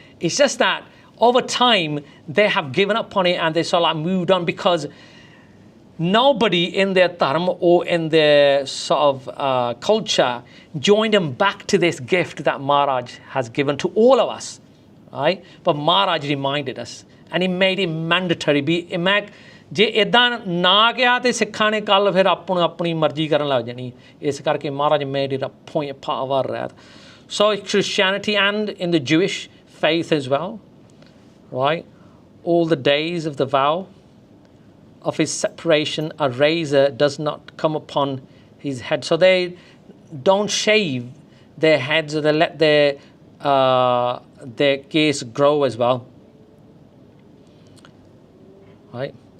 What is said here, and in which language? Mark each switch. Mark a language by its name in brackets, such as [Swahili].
[English] It's just that over time, they have given up on it and they sort of like moved on, because nobody in their dharma or in their sort of culture joined them back to this gift that Maharaj has given to all of us, right? But Maharaj reminded us, and he made it mandatory. [Punjabi] ਜੇ ਇਦਾਂ ਨਾ ਗਿਆ ਤੇ ਸਿੱਖਾਂ ਨੇ ਕੱਲ ਫਿਰ ਆਪਣੀ ਮਰਜ਼ੀ ਕਰਨ ਲੱਗ ਜਾਣੀ, ਇਸ ਕਰਕੇ ਮਹਾਰਾਜ [English] made it a point part of our wrath. So Christianity and in the Jewish faith as well, right? All the days of the vow of his separation, a razor does not come upon his head. So they don't shave their heads, or they let their case grow as well, right?